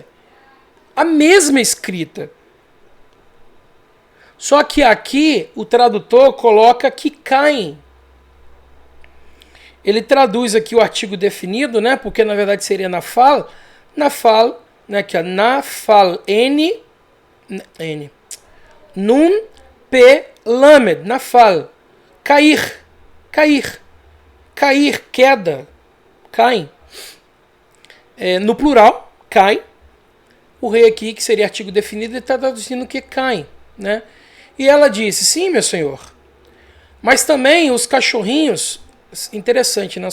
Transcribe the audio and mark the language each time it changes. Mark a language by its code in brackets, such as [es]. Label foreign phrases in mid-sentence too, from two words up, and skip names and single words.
[pt] A mesma escrita. Só que aqui o tradutor coloca que caem. Ele traduz aqui o artigo definido, né? Porque na verdade seria nafal. Nafal, né? Que é nafal n nun p lamed, nafal. Cair, cair. Cair, queda, caem. No plural, cai. O rei aqui, que seria artigo definido, ele está traduzindo que caem, né? E ela disse, sim, meu senhor. Mas também os cachorrinhos, interessante, né?